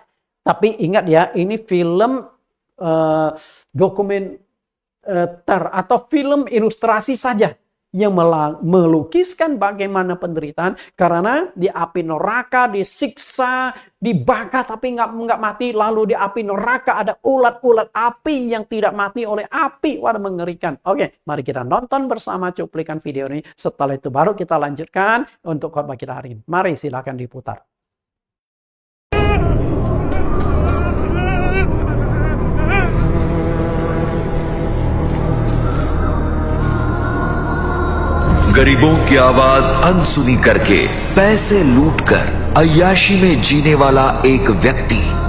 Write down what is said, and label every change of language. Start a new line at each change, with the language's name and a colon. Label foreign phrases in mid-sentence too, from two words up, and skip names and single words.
Indonesian: Tapi ingat ya, ini film dokumenter atau film ilustrasi saja yang melukiskan bagaimana penderitaan karena di api neraka disiksa, dibakar tapi nggak mati, lalu di api neraka ada ulat-ulat api yang tidak mati oleh api. Wah, mengerikan. Oke, mari kita nonton bersama cuplikan video ini. Setelah itu baru kita lanjutkan untuk khotbah kita hari ini. Mari silakan diputar.
Hindi: गरीबों की आवाज अनसुनी करके पैसे लूटकर अय्याशी में जीने वाला एक व्यक्ति